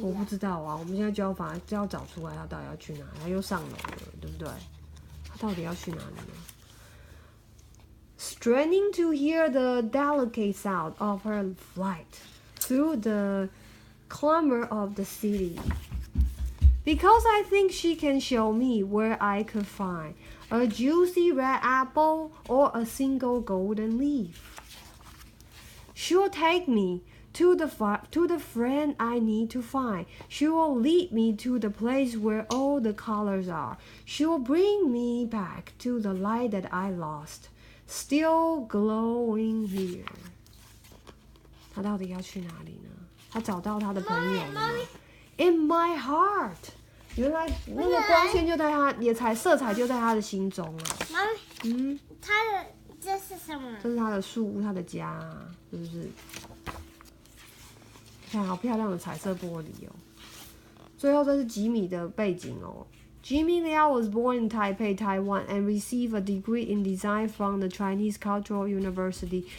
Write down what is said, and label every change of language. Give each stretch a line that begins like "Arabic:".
Chinese: 我不知道啊，我们现在就要找出来，他到底要去哪里？他又上楼了，对不对？他到底要去哪里呢？
English: Straining to hear the delicate sound of her flight through the clamor of the city. Because I think she can show me where I could find a juicy red apple or a single golden leaf. She'll take me to the friend I need to find. She will lead me to the place where all the colors are. She will bring me back to the light that I lost, still glowing here.
Chinese: 他到底要去哪里呢？他找到他的朋友了吗 ？
English: In my heart.
Chinese: 原来那个光线就在他，色彩就在他的心中啊。妈咪，他的这是什么？这是他的树屋，他的家啊，是不是？看好漂亮的彩色玻璃哦。最后这是吉米的背景哦。
English: Jimmy Liao was born in Taipei, Taiwan, and received a degree in design from the Chinese Cultural University.